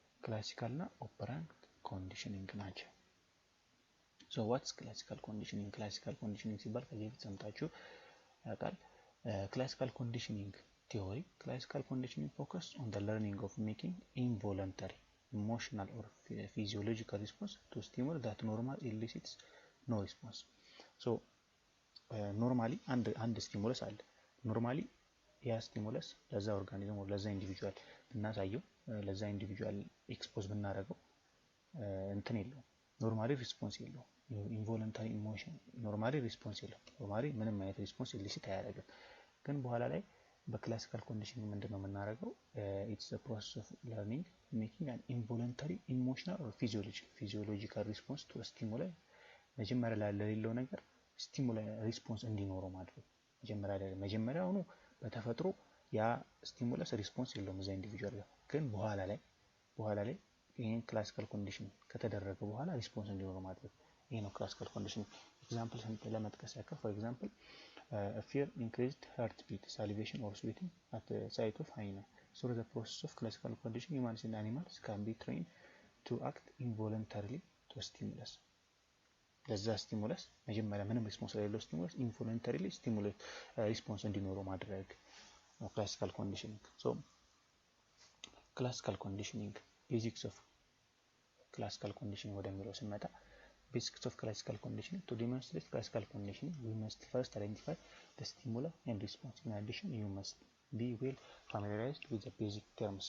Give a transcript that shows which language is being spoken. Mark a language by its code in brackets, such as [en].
[en] classical እና operant conditioning ናቸው. So what's classical conditioning? [am] Classical conditioning ሲባል ከዚህ በፊት ሰምታችሁ ያውቃል? [en] Classical conditioning theory focus on the learning of making involuntary emotional or physiological response to stimuli that normally elicits no response. So normally and stimulus [am] አለ. normally ያ stimulus ለዛ ኦርጋኒዝም or ለዛ ኢንዲቪጁዋል ብናሳየው ለዛ ኢንዲቪጁዋል ኤክስፖዝ ብናደርገው እንትን የለውም ኖርማሊ ሪስፖንስ የለውም. ኢንቮለንታሪ ኢሞሽን ኖርማሊ ሪስፖንስ የለውም. ኖርማሊ ምንም አይነት ሪስፖንስ ኢሊሲት አያደርግም. ግን በኋላ ላይ በክላሲካል ኮንዲሽኒንግ ምንድነው የምናደርገው? [en] it's the process of learning making an involuntary emotional or physiological response to a stimuli. [am] መጀመሪያ ላይ ለሌለው ነገር ስቲሙላይ ሪስፖንስ እንዲኖረው ማድረግ መጀመሪያውኑ በተፈጥሮ ያ ስቲሙለስ ሪስፖንስ የለውም እዛ ኢንዲቪጁዋል ጋር። ግን በኋላ ላይ ይሄን ክላሲካል ኮንዲሽን ከተደረገ በኋላ ሪስፖንስ እንዲኖረው ማድረግ ይሄ ነው ክላሲካል ኮንዲሽን. [en] ኤግዛምፕል [am] ለመጥቀስ ያክል [en] for example fear, increased heartbeat, salivation or sweating at the sight of hyena. So the process of classical conditioning humans and animals can be trained to act involuntarily to a stimulus. [am] ለዛ ስቲሙለስ መጀመሪያ ምንም ሪስፖንስ ለሌለው ስቲሙለስ ኢንቮለንታሪሊ ስቲሙሌት ሪስፖንስ እንዲኖረው ማድረግ ነው ክላሲካል ኮንዲሽኒንግ. [en] ሶ ክላሲካል ኮንዲሽኒንግ ቤዚክስ ኦፍ ክላሲካል ኮንዲሽኒንግ [am] ወደሚለው ስንመጣ [en] basics of classical conditioning. To demonstrate classical conditioning, we must first identify the stimuli and response. In addition, you must be well familiarized with the basic terms.